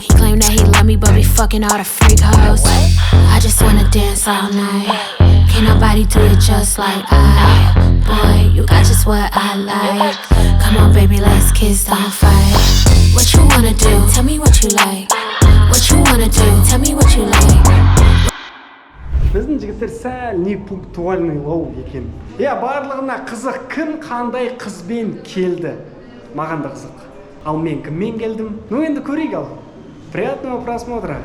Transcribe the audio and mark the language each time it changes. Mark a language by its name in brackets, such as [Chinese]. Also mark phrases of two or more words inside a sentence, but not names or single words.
[English] He claimed that he love me, but be fucking all the freak hoes. I just wanna dance all night. Can't nobody do it just like I. Boy, you got just what I like. Come on, baby, let's kiss, don't fight. What you wanna do? Tell me what you like. What you wanna do? Tell me what you like. [Kazakh] Біздің жігіттер сәл [Russian] не пунктуальный [Kazakh] лоу екен. Барлығына қызық, кім қандай қызбен келді. Маған да қызық. Ал мен кіммен келдім? Енді көрейік ал. [Russian] Приятного просмотра.